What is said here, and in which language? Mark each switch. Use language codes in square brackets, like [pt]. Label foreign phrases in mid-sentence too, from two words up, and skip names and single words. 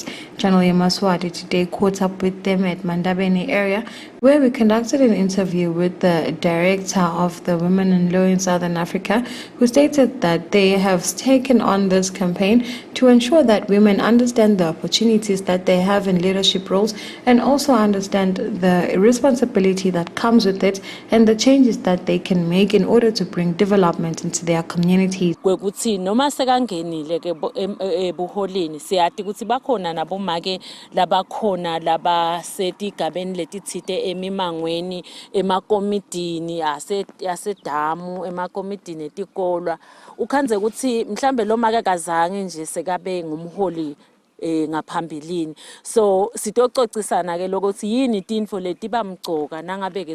[en] Channel Yemaswati today caught up with them at Mandabeni area, where we conducted an interview with the director of the Women in Law in Southern Africa, who stated that they have taken on this campaign to ensure that women understand the opportunities that they have in leadership roles and also understand the responsibility that comes with it and the changes that they can make in order to bring development into their communities. [ss] ebuholini siyati ukuthi bakhona nabomake labakhona labasetigabeni letithite emimangweni emakomidini asedamu emakomidini etikolwa ukhanze ukuthi mhlambe lo make kazange nje sekabe ngumholi ngaphambilini so sitococisana ke lokuthi yini tinfo letibamgcoka nangabe ke